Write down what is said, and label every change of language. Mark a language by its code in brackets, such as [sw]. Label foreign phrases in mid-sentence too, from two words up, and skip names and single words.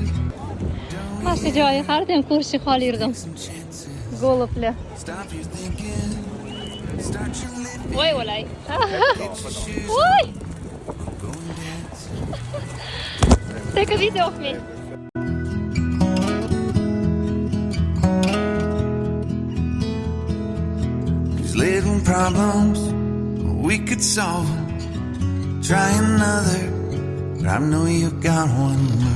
[uz] Mana joyi har doim ko'rishni xohlardim. Golublar. [en] Stop your thinking, start your living. [uz] Voy o'lay. Voy. [en] Take a video of me. These little problems, we could solve them. Try another, but I know you got one more.